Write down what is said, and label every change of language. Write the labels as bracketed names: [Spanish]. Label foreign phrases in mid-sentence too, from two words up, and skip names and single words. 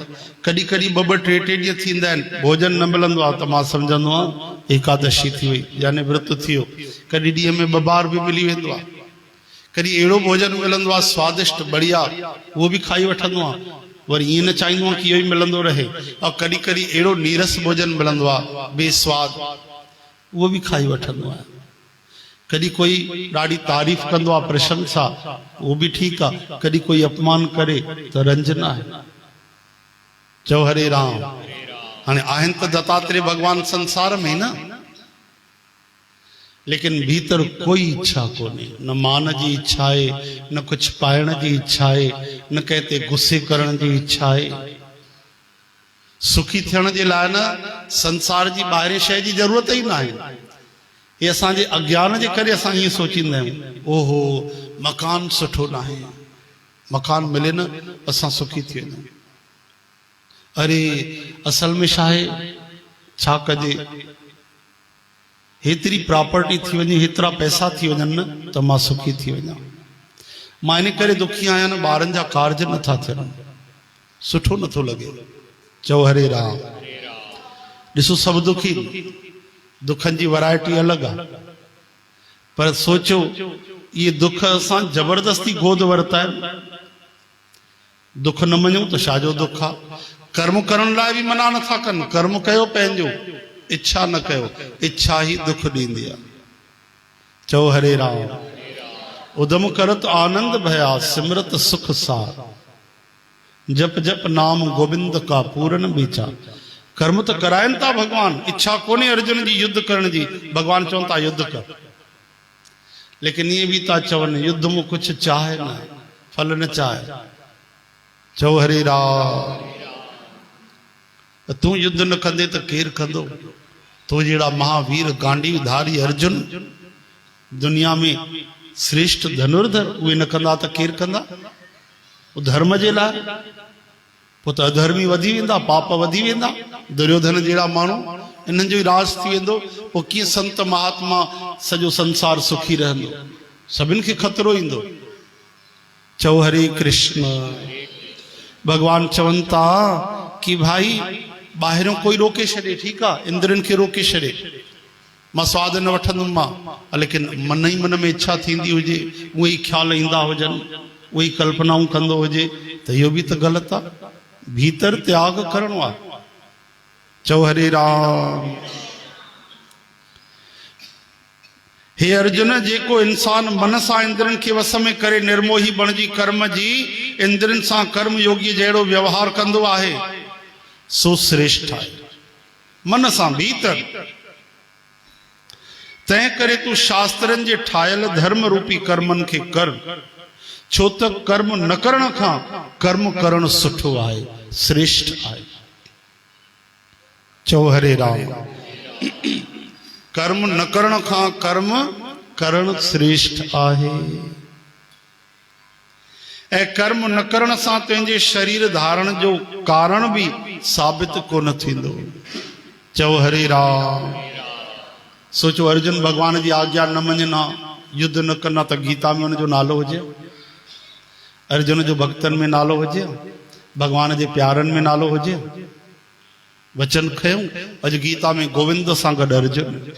[Sindhi] कॾहिं कॾहिं 2-2 3-3 ॾींहं थींदा आहिनि, भोजन न मिलंदो आहे त मां सम्झंदो आहियां एकादशी थी वई, यानी विर्त थियो। कॾहिं ॾींहं में 2 बार बि मिली वेंदो आहे। कॾहिं अहिड़ो भोजन मिलंदो आहे स्वादिष्ट बढ़िया, उहो बि खाई वठंदो आहे। वरी ईअं न चाहींदो आहे कि इहो ई मिलंदो रहे। और कॾहिं कॾहिं अहिड़ो नीरस भोजन मिलंदो आहे बेस्वाद, उहो बि खाई वठंदो आहे। कॾहिं कोई ॾाढी तारीफ़ कंदो आहे, प्रशंसा, [Hindi] वो भी ठीक [Sindhi] आहे। कॾहिं कोई अपमान करे त रंज न आहे। चओ हरे राम। हाणे आहिनि त दत्तात्रेय भगवान संसार में न, लेकिन भीतर कोई इच्छा कोन्हे। न मान जी इच्छा आहे, न कुछ पाइण जी इच्छा आहे, न कंहिं ते गुस्से करण जी इच्छा आहे। सुखी थियण जे लाइ न संसार जी ॿाहिरी शइ जी ज़रूरत ई न आहे। ये असांजे अज्ञान जे करे असां ईअं सोचींदा आहियूं, ओहो मकान सुठो न आहे, मकान मिले न असां सुखी थी वेंदा आहियूं। अरे असल में छा आहे, छा कजे, हेतिरी प्रॉपर्टी थी वञे, हेतिरा पैसा थी वञनि न त मां सुखी थी वञा। मां इन करे दुखी आहियां न, ॿारनि जा कार्ज नथा थियनि, सुठो नथो लॻे। चओ हरे राम। ॾिसो सभु दुखी, दुखनि जी वैरायटी अलॻि आहे, पर सोचो ये दुख असां जबरदस्ती गोद वरिता आहिनि। दुख न मञूं त छाजो दुख आहे। कर्म करण लाइ बि मना नथा कनि, कर्म कयो पंहिंजो, इच्छा न कयो, इच्छा ही दुख ॾींदी आहे। चओ हरे राम। [Punjabi] ਉਧਮ ਕਰਤ ਆਨੰਦ ਭਇਆ, ਸਿਮਰਤ ਸੁਖ ਸਾਰ, ਜਪ ਜਪ ਨਾਮ ਗੋਵਿੰਦ ਕਾ ਪੂਰਨ ਬੀਚਾ। [Sindhi] कर्म तो कराइनि था भगवान, इच्छा कोन्हे अर्जुन जी युद्ध करण जी। भगवान चवनि था युद्ध कर, लेकिन [Hindi] ये भी [Sindhi] था चवनि युद्ध में कुछ चाहे न, फल न चाहे। चओ हरे राम। तू युद्ध न कंदे तो केर कंदो? तो जड़ा महावीर गांडी धारी अर्जुन दुनिया में श्रेष्ठ धनुर्धर उहे न कंदा त केर कंदा? धर्म जे लाइ पोइ त अधर्मी वधी वेंदा, पाप वधी वेंदा। दुर्योधन जहिड़ा माण्हू इन्हनि जो ई राज थी वेंदो। पोइ कीअं संत महात्मा सॼो संसार सुखी रहंदो? सभिनि खे ख़तरो ईंदो। चओ हरे कृष्ण। भगवान चवनि था कि भाई ॿाहिरियों कोई रोके छॾे, ठीकु आहे, इंद्रनि खे रोके छॾे, मां स्वाद न वठंदुमि मां, लेकिन मन ई मन में इच्छा थींदी हुजे, उहे ई ख्याल ईंदा हुजनि, उहे ई कल्पनाऊं कंदो हुजे, त इहो बि त ग़लति आहे। भीतर त्याग करणो आहे। चओ हरे राम। हे अर्जुन, जेको इंसान मन सां इंद्रनि खे वस में करे निर्मोही बणिजी कर्म जी इंद्रनि सां कर्म योगी जहिड़ो व्यवहार कंदो आहे, सो श्रेष्ठ आहे। मन सां भीतर। तंहिं करे तूं शास्त्रनि जे ठाहियल धर्म रूपी कर्मनि खे कर, छो त कर्म न करण खां कर्म करण सुठो आहे, श्रेष्ठ आहे। चओ हरे राम। कर्म न करण खां कर्म करण श्रेष्ठ आहे। ऐं कर्म न करण सां तुंहिंजे शरीर धारण जो कारण बि साबित कोन थींदो। चओ हरे राम। सोचो, अर्जुन भगवान जी आज्ञा न मञना, युद्ध न कंदा, त गीता में हुनजो नालो हुजे? अर्जुन जो भक्तनि में नालो हुजे? भगवान जे प्यारनि में नालो हुजे? वचन खयूं अॼु गीता में गोविंद सां गॾु अर्जुन।